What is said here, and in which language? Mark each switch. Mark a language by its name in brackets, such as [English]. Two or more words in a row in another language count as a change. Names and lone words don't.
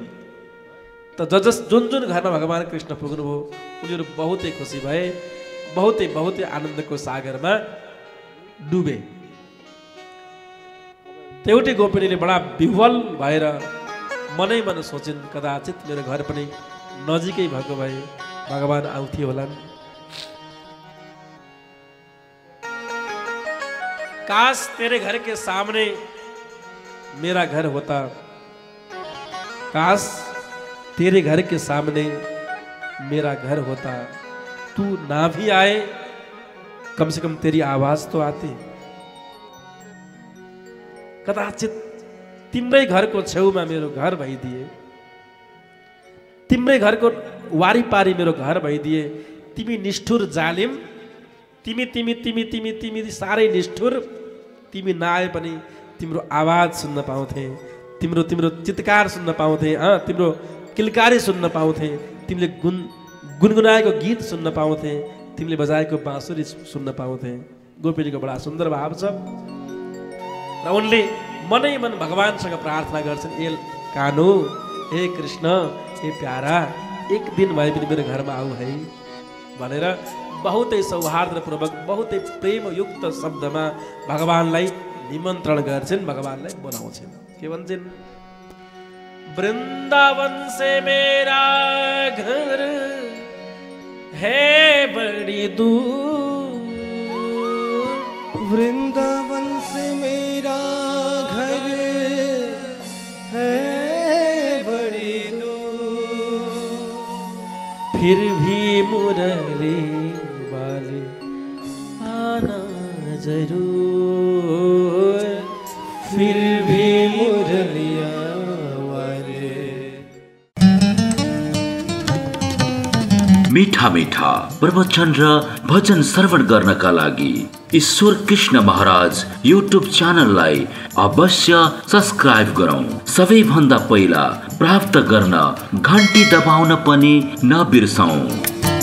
[Nepali] त जुन जुन घरमा भगवान कृष्ण पुग्नुभयो उनीहरू बहुतै खुसी भए, बहुतै बहुतै आनन्दको सागरमा डुबे। एउटै गोपिनीले बडा विह्वल भएर मनै मन सोचिन् कदाचित मेरो घर पनि नजिकै भएको भए भगवान आउँथे होलान्। [Hindi] काश तेरे घर के सामने मेरा घर होता, काश तेरे घर के सामने मेरा घर होता, तू ना भी आए कम से कम तेरी आवाज तो आती। [Nepali] कदाचित तिम्रै घरको छेउमा मेरो घर भइदिए, तिम्रै घरको वारिपारी मेरो घर भइदिए। तिमी निष्ठुर जालिम, तिमी तिमी तिमी तिमी तिमी साह्रै निष्ठुर। तिमी नआए पनि तिम्रो आवाज सुन्न पाउँथे, तिम्रो तिम्रो चित्कार सुन्न पाउँथे, तिम्रो किलकारी सुन्न पाउँथे, तिमीले गुनगुनाएको गीत सुन्न पाउँथे, तिमीले बजाएको बाँसुरी सुन्न पाउँथे। गोपिनीको बडा सुन्दर भाव छ र उनले मनै मन भगवानसँग प्रार्थना गर्छन्, ए कानु, हे कृष्ण, हे प्यारा, एक दिन भए पनि मेरो घरमा आऊ है भनेर बहुतै सौहार्दपूर्वक बहुतै प्रेमयुक्त शब्दमा भगवानलाई निमन्त्रण गर्छन्, भगवानलाई बोलाउँछन्। के भन्छन्? [Hindi] वृन्दावन से मेरा घर है बड़ी दूर, वृंदावन से मेरा घर है बड़ी दूर, फिर भी मुरली वाले आना जरूर, फिर भी मुरलिया वाले। [Nepali] मीठा मीठा प्रवचन र भजन श्रवण गर्नका लागि ईश्वर कृष्ण महाराज युट्युब च्यानललाई अवश्य सब्स्क्राइब गरौँ। सबैभन्दा पहिला प्राप्त गर्न घण्टी दबाउन पनि नबिर्सौँ।